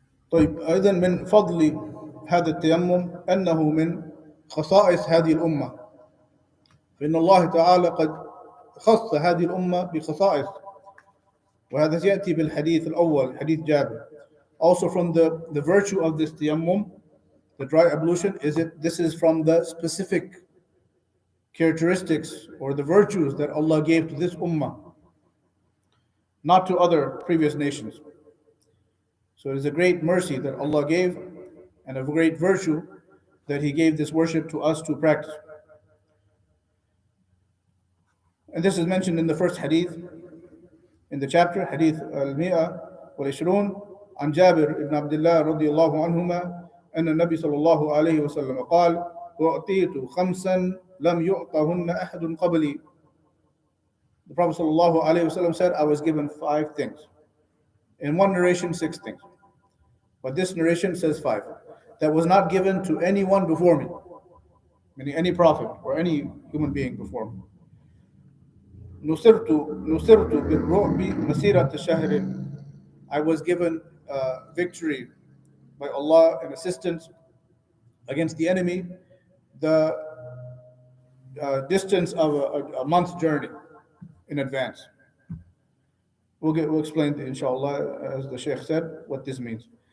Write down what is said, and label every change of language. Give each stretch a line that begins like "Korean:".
Arabic: طيب، أيضا من فضل هذا التيمم أنه من خصائص هذه الأمة، فإن الله تعالى قد خص هذه الأمة بخصائص، وهذا يأتي بالحديث الأول، حديث جابر.
English: Also, from the virtue of this tayammum, the dry ablution, this is from the specific characteristics or the virtues that Allah gave to this ummah, not to other previous nations. So it is a great mercy that Allah gave and a great virtue that He gave this worship to us to practice.
Arabic: And this is mentioned in the first hadith in the chapter, hadith al-mi'a wal-ishrun, عن جابر بن عبد الله رضي الله عنهما أن النبي صلى الله عليه وسلم قال: أعطيت خمسا لم يعطهن أحد قبلي.
English: The Prophet صلى الله عليه وسلم said, I was given 5 things. In one narration, 6 things. But this narration says 5. That was not given to anyone before me, meaning any prophet or any human being before me.
Arabic: نصرت بالرعب مسيرة الشهر.
English: I was given victory by Allah and assistance against the enemy, the distance of a month's journey in advance. We'll explain, inshallah, as the Shaykh said, what this means.